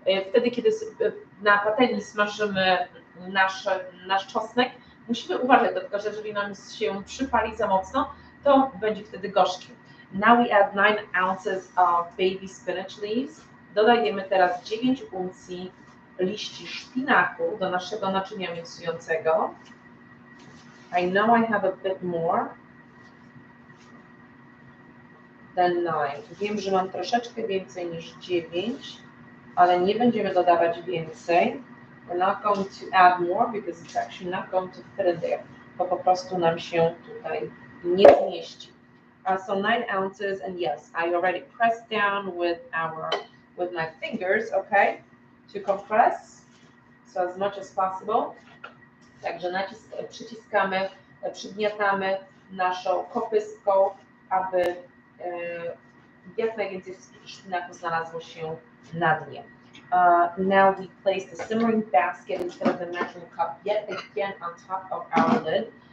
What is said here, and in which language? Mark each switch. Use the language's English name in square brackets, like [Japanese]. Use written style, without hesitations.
[Polish] Wtedy, kiedy na patelni smażymy nasz czosnek, musimy uważać do tego, że jeżeli nam się przypali za mocno, to będzie wtedy gorzki. [English] Now we add 9 ounces of baby spinach leaves. [Polish] Dodajemy teraz 9 uncji liści szpinaku do naszego naczynia miksującego. [English] I know I have a bit more than 9. [Polish] Wiem, że mam troszeczkę więcej niż 9, ale nie będziemy dodawać więcej. [English] We're not going to add more because it's actually not going to fit in there. [Polish] Bo po prostu nam się tutaj nie zmieści. [English] So 9 ounces, and yes, I already pressed down with my fingers, okay, to compress, so as much as possible. [Polish] Także przyciskamy, przygniatamy naszą kopystką, aby jak najwięcej szpinaku znalazło się na dnie. [English] Now we place the simmering basket instead of the measuring cup yet again on top of our lid.